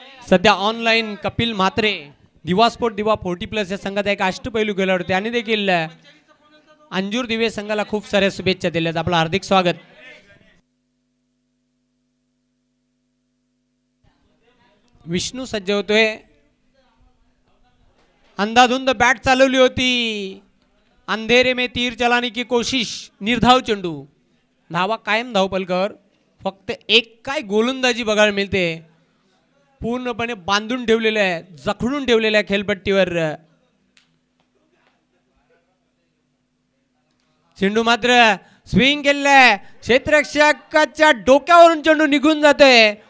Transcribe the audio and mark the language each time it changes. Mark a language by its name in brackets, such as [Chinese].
[Marathi] सध्या ऑनलाईन कपिल म्हात्रे, दिवा स्पोर्ट दिवा 40+ या संघाचा एक अष्टपैलू खेळाडू त्याने देखील अंजूर दिवे संघाला खूप साऱ्या शुभेच्छा दिल्यात. आपलं हार्दिक स्वागत. विष्णू सज्ज होतोय. अंधाधुंद बॅट चालवली होती. [Hindi] अंधेरे में तीर चलाने की कोशिश. [Marathi] निर्धाव चेंडू. धावा कायम धावपलकर. फक्त एक काय गोलंदाजी बघायला मिळते. पूर्णपणे बांधून ठेवलेल्या आहे, जखडून ठेवलेल्या खेळपट्टीवर. चेंडू मात्र स्विंग केलेला. क्षेत्ररक्षकाच्या डोक्यावरून चेंडू निघून जातोय.